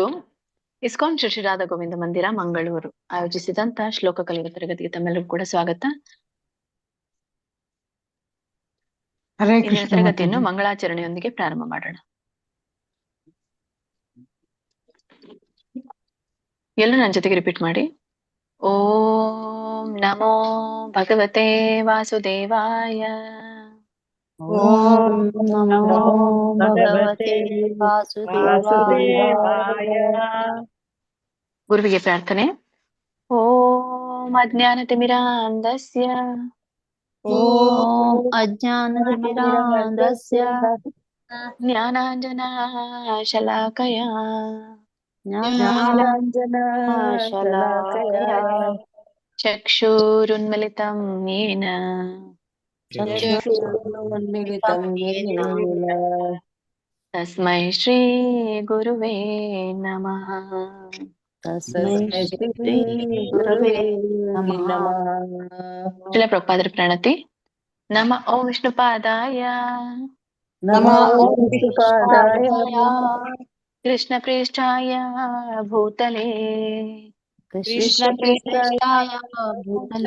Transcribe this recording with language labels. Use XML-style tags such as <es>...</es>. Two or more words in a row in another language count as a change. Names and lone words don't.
<kn>ಇಸ್ಕಾನ್ ಶ್ರೀ ರಾಧಾ ಗೋವಿಂದ ಮಂದಿರ ಮಂಗಳೂರು ಆಯೋಜಿಸಿದಂತ ಶ್ಲೋಕ ಕಲಿಯುವ ತರಗತಿಗೆ ತಮ್ಮೆಲ್ಲರಿಗೂ ಕೂಡ ಸ್ವಾಗತ. ಹರೇ ಇಂದಿನ ಕೃಷ್ಣ ತರಗತಿಯನ್ನು ಮಾತಾಜಿ. ಮಂಗಳಾಚರಣೆಯೊಂದಿಗೆ ಪ್ರಾರಂಭ ಮಾಡೋಣ. ಎಲ್ಲರೂ ನನ್ನ ಜೊತೆಗೆ ರಿಪೀಟ್ ಮಾಡಿ.</kn> <sa>ಓಂ ನಮೋ ಭಗವತೆ ವಾಸುದೇವಾಯ. ಓಂ ನಮೋ ಭಗವತೆ ವಾಸುದೇವಾಯ.</sa> <kn>ಗುರುವಿಗೆ ಪ್ರಾರ್ಥನೆ.</kn> <sa>ಓಂ ಅಜ್ಞಾನತಿಮಿರಾಂಧಸ್ಯ ಓಂ ಅಜ್ಞಾನತಿಮಿರಾಂಧಸ್ಯ ಜ್ಞಾನಾಂಜನಶಲಾಕಯ ಜ್ಞಾನಾಂಜನಶಲಾಕಯ ಚಕ್ಷುರುನ್ಮಿಲಿತಂ ಯೇನ ಚಕ್ಷುರುನ್ಮಿಲಿತಂ ಯೇನ ತಸ್ಮೈ ಶ್ರೀ ಗುರುವೇ ನಮಃ. ತಸ್ಮೈ ಶ್ರೀ ಗುರವೇ ನಮಃ.</sa> <kn>ಶ್ರೀಲ ಪ್ರಭುಪಾದರ ಪ್ರಣತಿ.</kn> <sa>ನಮ ಓಂ ವಿಷ್ಣುಪಾದಾಯ ನಮೋ ವಿಷ್ಣುಪಾದಾಯ ಕೃಷ್ಣ ಪ್ರೇಷ್ಠಾಯ ಭೂತಲೆ ಕೃಷ್ಣ ಪ್ರೇಷ್ಠಾಯ ಭೂತಲೆ</sa>